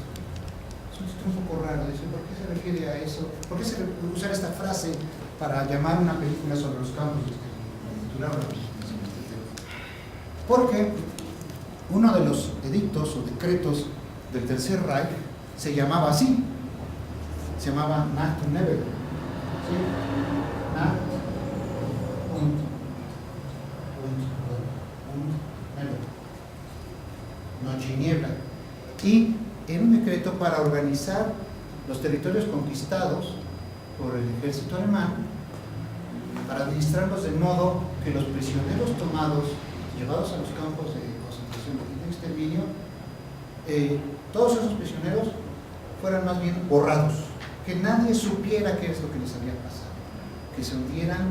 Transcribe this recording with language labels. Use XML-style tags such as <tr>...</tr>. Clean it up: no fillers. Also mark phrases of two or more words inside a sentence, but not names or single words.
<es>Es un poco raro, dice, ¿por qué se refiere a eso? ¿Por qué se usar esta frase para llamar una película sobre los campos de exterminio? Porque uno de los edictos o decretos del Tercer Reich se llamaba así, se llamaba</es> <de>Nacht und Nebel,</de> <es>¿sí?</es> <de>Nacht und Nebel,</de> <es>noche y niebla, y era un decreto para organizar los territorios conquistados por el ejército alemán, para administrarlos de modo que los prisioneros tomados, llevados a los campos de concentración y de exterminio, todos esos prisioneros fueran más bien borrados, que nadie supiera qué es lo que les había pasado, que se hundieran.</es>